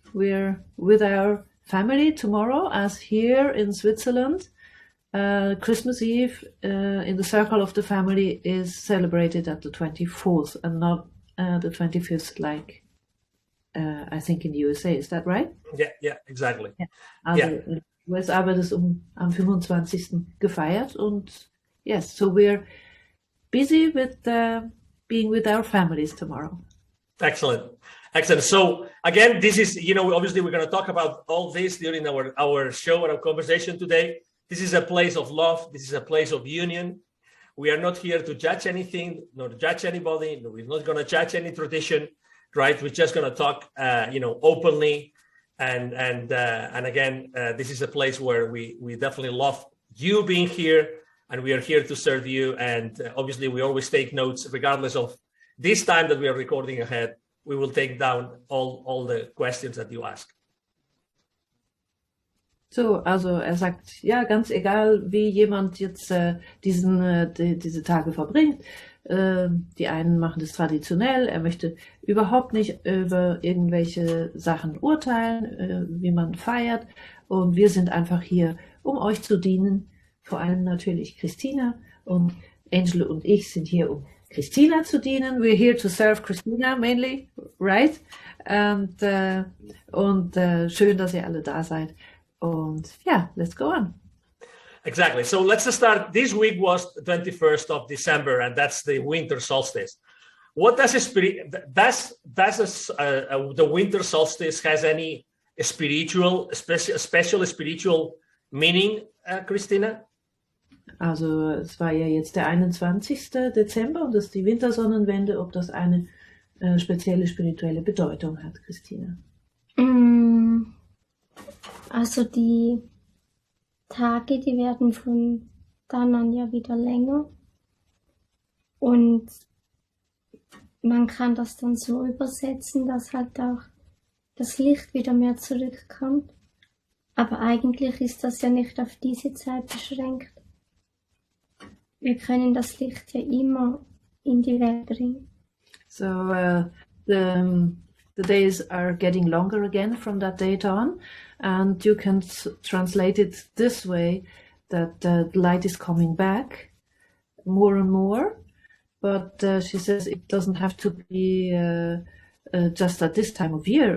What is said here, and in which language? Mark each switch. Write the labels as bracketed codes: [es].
[en] We're with our family tomorrow, as here in Switzerland, Christmas Eve in the circle of the family is celebrated at the 24th and not the 25th, like I think in the USA. Is that right? Yeah, exactly. [de] Ja. Also in den USA wird es am 25. gefeiert, und [en] yes, so we're busy with being with our families tomorrow. Excellent. So again, this is, obviously we're going to talk about all this during our show and our conversation today. This is a place of love. This is a place of union. We are not here to judge anything, nor to judge anybody. No, we're not going to judge any tradition, right? We're just going to talk, openly. And again, this is a place where we definitely love you being here, and we are here to serve you. And obviously we always take notes, regardless of this time that we are recording ahead. We will take down all the questions that you ask. [de] So, also er sagt, ja, ganz egal, wie jemand jetzt diese Tage verbringt. Die einen machen das traditionell. Er möchte überhaupt nicht über irgendwelche Sachen urteilen, wie man feiert. Und wir sind einfach hier, um euch zu dienen. Vor allem natürlich Christina. Und Angel und ich sind hier, um Christina zu dienen. [en] We're here to serve Christina mainly, right? [de] Und schön, dass ihr alle da seid. [en] Und yeah, let's go on. Exactly. So let's start. This week was the 21st of December, and that's the winter solstice. What does the winter solstice has any special spiritual meaning, Christina? [de] Also es war ja jetzt der 21. Dezember und das ist die Wintersonnenwende, ob das eine spezielle spirituelle Bedeutung hat, Christina? Also die Tage, die werden von dann an ja wieder länger und man kann das dann so übersetzen, dass halt auch das Licht wieder mehr zurückkommt. Aber eigentlich ist das ja nicht auf diese Zeit beschränkt. Wir können das Licht ja immer in die Welt bringen. [en] So the days are getting longer again from that date on, and you can translate it this way, that the light is coming back more and more, but she says it doesn't have to be just at this time of year.